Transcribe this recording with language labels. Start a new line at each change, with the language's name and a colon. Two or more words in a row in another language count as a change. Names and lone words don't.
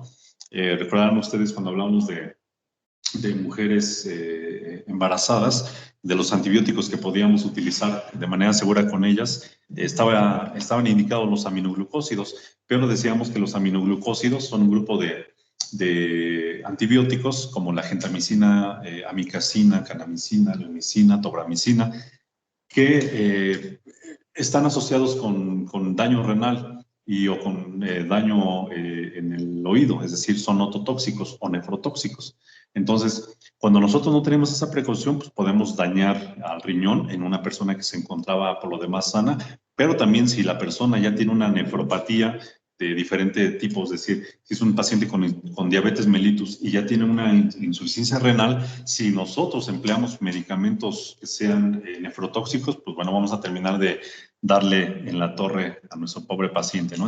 Spanish: Recordarán ustedes cuando hablamos de mujeres embarazadas, de los antibióticos que podíamos utilizar de manera segura con ellas, estaban indicados los aminoglucósidos, pero decíamos que los aminoglucósidos son un grupo de antibióticos como la gentamicina, amicacina, kanamicina, leomicina, tobramicina, que están asociados con daño renal o con daño en el oído, es decir, son ototóxicos o nefrotóxicos. Entonces, cuando nosotros no tenemos esa precaución, pues podemos dañar al riñón en una persona que se encontraba por lo demás sana, pero también si la persona ya tiene una nefropatía de diferente tipo, es decir, si es un paciente con diabetes mellitus y ya tiene una insuficiencia renal, si nosotros empleamos medicamentos que sean nefrotóxicos, pues bueno, vamos a terminar de darle en la torre a nuestro pobre paciente, ¿no?